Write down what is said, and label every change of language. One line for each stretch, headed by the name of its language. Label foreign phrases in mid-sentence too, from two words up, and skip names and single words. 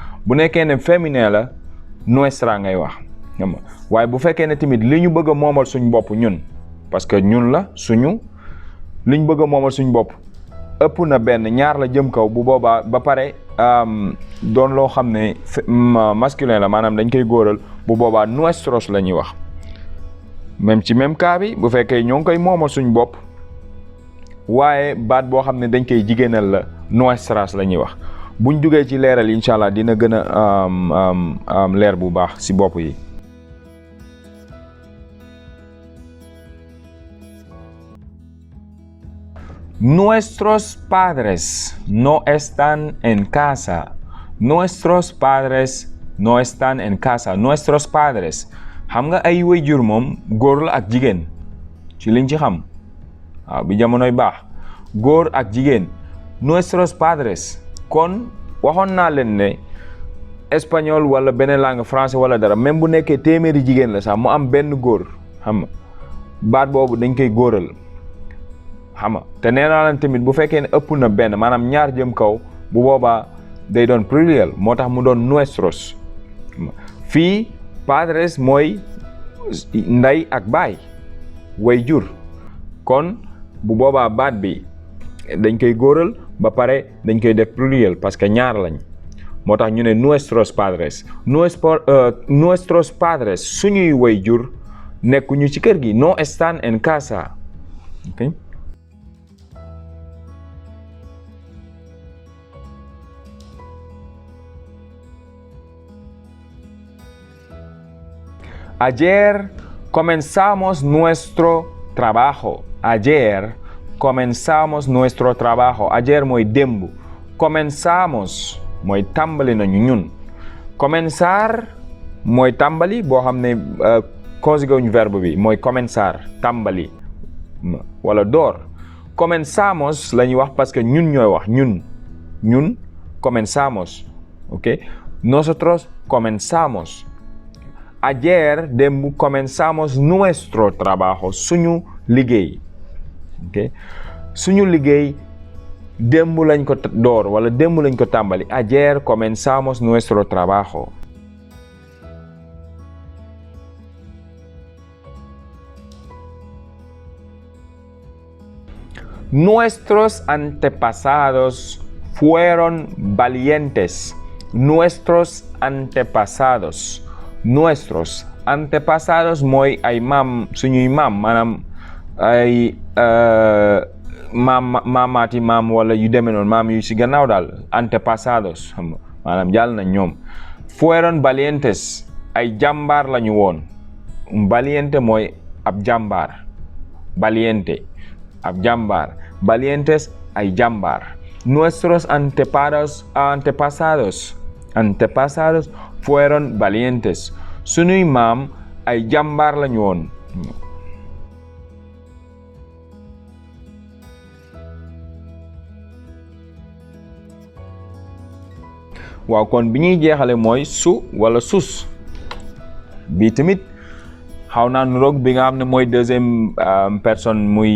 Wolof: bu nekkee ne féminin la nuestra ngay wax waaye bu fekkee ne tamit li ñu bëgg a moomal suñ bopp ñun parce que ñun la suñu liñ bëgg a moomal suñ bopp ëpp na benn ñaar la jëm kaw bu boobaa ba pare doon loo xam ne masculin la maanaam dañ koy góoral bu boobaa nuestros la ñuy wax. même ci
French: même cas
Wolof: bi bu fekkee ñoo ngi koy moomal suñ bopp waaye baat boo xam ne dañ koy jigéenal la nuestras la ñuy wax. buñ duggee ci leeral
Arabic: incha allah
Wolof: dina gën a leer bu baax si bopp yi.
Spanish: Nuestros padres no están en casa. Nuestros padres no están en casa. Nuestros padres
Wolof: xam nga ay waajur moom góor la ak jigéen ci liñ ci xam waaw bi jamonoy baax góor ak jigéen.
Spanish: Nuestros padres
Wolof: kon waxoon naa leen ne espagnol wala beneen
French: langue français
Wolof: wala dara même bu nekkee téeméeri jigéen la sax mu am benn góor xam nga baat boobu dañ koy góoral xam nga te nee naa leen tamit bu fekkee ne ëpp na benn maanaam ñaar jëm kaw bu boobaa day doon pluriel moo tax mu doon nuestros. fii padres mooy ndey ak baay way jur kon bu boobaa baat bi dañ koy góoral ba pare dañ koy def
French: pluriel parce que
Wolof: ñaar lañ moo tax ñu ne
Spanish: nuestros padres nuestros padres
Wolof: suñuy waajur nekkuñu ci kër gi
Spanish: no están en casa.
Wolof: Okay?
Spanish: Ayer comenzamos nuestro trabajo. Ayer comenzamos nuestro trabajo.
Wolof: Ayer mooy démb. Comenzamos mooy tàmbali nañu ñun. Comenzar mooy tàmbali boo xam ne conjugué wuñu verbe bi mooy comenzar tàmbali wala door. Comenzamos la ñuy wax
French: parce que
Wolof: ñun ñooy wax ñun comenzamos.
Spanish: Ok nosotros comenzamos. Ayer démb comenzamos nuestro trabajo
Wolof: suñu liggéey. Okay? Suñu liggéey démb lañ ko door wala démb lañ ko tàmbali.
Spanish: Ayer comenzamos nuestro trabajo. Nuestros antepasados fueron valientes. Nuestros antepasados
Wolof: mooy ay maam suñuy maam maanaam ay maamaati maam wala yu demee noonu maam yu si gannaaw daal antepasados xam nga maanaam jàll na ñoom.
Spanish: Fueron valientes
Wolof: ay jàmbaar lañu woon. Valiente mooy ab jàmbaar. Valiente ab jàmbaar. Valientes ay jàmbaar.
Spanish: Nuestros antepasados fueron valientes.
Wolof: Suñuy maam ay jàmbaar lañu woon. waaw kon bi ñuy jeexale mooy su wala sus bi tamit xaw naa nuroog bi nga xam ne mooy
French: deuxième personne
Wolof: muy